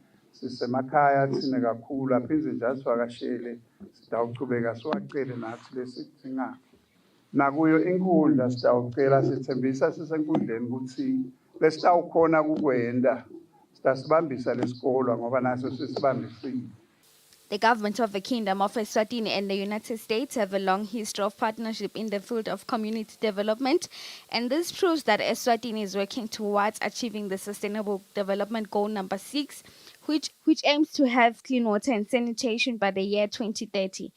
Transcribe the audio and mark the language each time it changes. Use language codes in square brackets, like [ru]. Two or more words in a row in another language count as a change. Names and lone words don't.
[ss] sisemakhaya thina kakhulu aphindze njalo sivakashele sitawuchubeka siwacele nathi lesidingako nakuyo inkundla sitawucela sithembisa sisenkundleni ukuthi lesitawukhona kukwenda sitasibambisa lesikolo ngoba naso sisibambisile. [en] The government of the Kingdom of Eswatini and the United States have a long history of partnership in the field of community development, and this proves that Eswatini is working towards achieving the Sustainable Development Goal number 6, which aims to have clean water and sanitation by the year 2030.